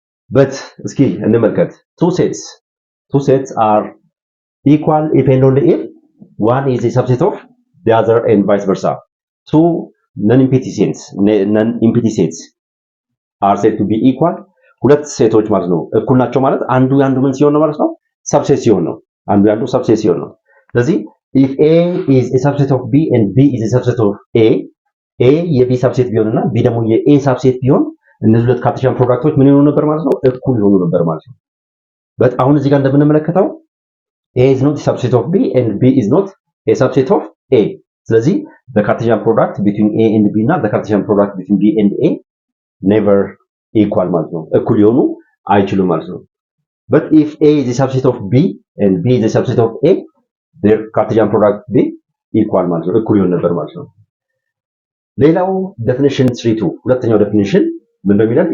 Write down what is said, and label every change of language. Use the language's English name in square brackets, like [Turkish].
[English] but [Amharic] እስኪ እንመልከት [English] two sets are equal if and only if one is a subset of the other and vice versa two non-empty sets are said to be equal [Amharic] ሁለት ሴቶች ማለት ነው እኩል ናቸው ማለት አንዱ ያንዱ ምን ሲሆን ነው ማለት ነው ሰብሴት ሲሆን ነው [English] አንዱ ያንዱ ሰብሴት ሲሆን ነው ስለዚህ if A is a subset of B and B is a subset of A [Amharic] የB ሰብሴት ቢሆንና B ደግሞ የA ሰብሴት ቢሆን እነዚህ ሁለት ካርቴሺያን ፕሮዳክቶች ምን ይሆኑ ነበር ማለት ነው? እኩል ይሆኑ ነበር ማለት ነው። በት አሁን እዚህ ጋር እንደምንመለከተው [English] a is not a subset of b and b is not a subset of a። ስለዚህ the Cartesian product between a and b እና the Cartesian product between b and a never equal [Amharic] ማለት ነው። እኩል ሊሆኑ አይችሉም ማለት ነው። [English] but if a is a subset of b and b is a subset of a, their Cartesian product be equal [Amharic] ማለት ነው። እኩል ይሆን ነበር ማለት ነው። ሌላው [English] definition 3.2 [Amharic] ሁለተኛው [English] definition [Amharic] ምንድነው የሚለው?